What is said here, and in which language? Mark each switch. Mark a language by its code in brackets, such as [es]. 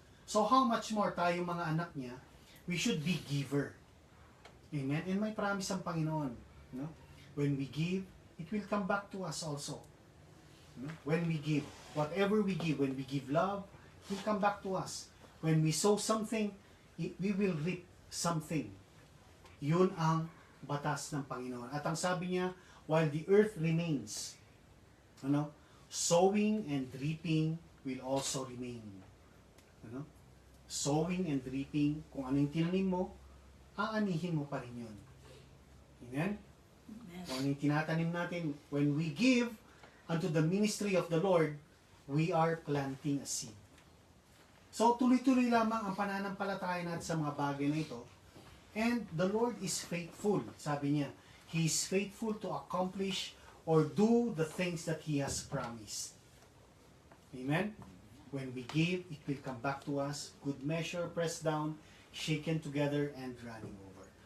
[en] So how much more [tl] tayo mga anak niya, [en] we should be giver. Amen? [tl] And may promise ang Panginoon. [en] When we give, it will come back to us also. When we give, whatever we give, when we give love, it will come back to us. When we sow something, we will reap something. [tl] Yun ang batas ng Panginoon. At ang sabi niya, [en] while the earth remains, sowing and reaping will also remain. Sowing and reaping, [tl] kung ano yung tinanim mo, aanihin mo pa rin yun. Amen? Kung ano yung tinatanim natin, [en] when we give unto the ministry of the Lord, we are planting a seed. [tl] So, tuloy-tuloy lamang ang pananampalataya natin sa mga bagay na ito. [en] And the Lord is faithful. [tl] Sabi niya, [en] He is faithful to accomplish or do the things that He has promised. Amen? When we give, it will come back to us. Good measure, pressed down, shaken together, and running over.